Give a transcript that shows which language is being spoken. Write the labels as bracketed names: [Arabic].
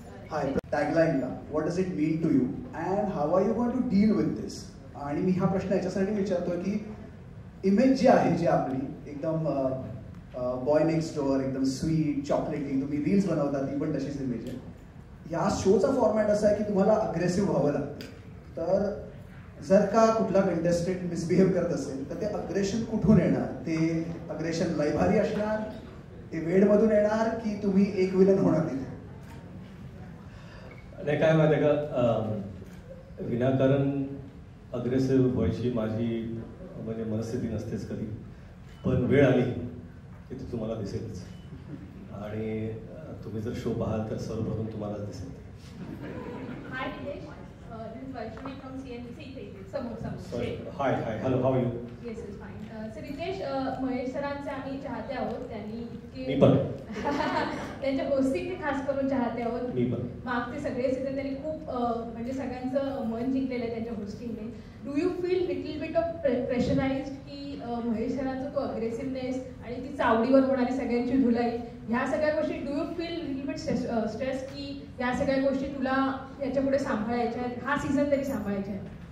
[English] Hi, tagline ला what does it mean to you and how are you going to deal with this. [Marathi] आणि मी हा प्रश्न याच्यासाठी विचारतोय की इमेज जी आहे जी आपली एकदम [English] boy next door [Marathi] एकदम स्वीट चॉकलेटी तुम्ही रील्स बनवता ती पण तशीच इमेज आहे. या शोचा फॉर्मॅट असा आहे की तुम्हाला अग्रेसिव्ह व्हावं लागतं. तर जर का कुठला कंटेस्टंट मिसबिहेव करत असेल तर ते अग्रेशन कुठून येणार. ते अग्रेशन लयभारी असणार ते वेडमधून येणार की तुम्ही एक विलन होणार तिथे. नाही काय माहिती आहे का विनाकारण अग्रेसिव्ह व्हायची माझी म्हणजे मनस्थिती नसतेच कधी. पण वेळ आली की ती तुम्हाला दिसेलच आणि तुम्ही जर शो पाहाल तर सर्वप्रथम तुम्हाला दिसेल. [English] Hi Nilesh, this is Vaishnavi from CNBC. Sorry. Hi, hello, how are you? Yes, it's fine. [Marathi] So Riteish Mahesh सरांचे आम्ही चाहते आहोत. त्यांनी मी पण त्यांच्या होस्टिंगचे खास करून चाहते आहोत. मी पण मागचे सगळे सीझन त्यांनी खूप म्हणजे सगळ्यांचं मन जिंकलेलं आहे त्यांच्या होस्टिंगने. [English] do you feel little bit of pressurised [Marathi] की महेश सरांचा तो अग्रेसिव्हनेस आणि ती चावडीवर होणारी सगळ्यांची धुलाई ह्या सगळ्या गोष्टी [English] do you feel little bit stress [Marathi] की या सगळ्या गोष्टी तुला याच्यापुढे सांभाळायच्या आहेत हा सीझन तरी सांभाळायच्या आहेत.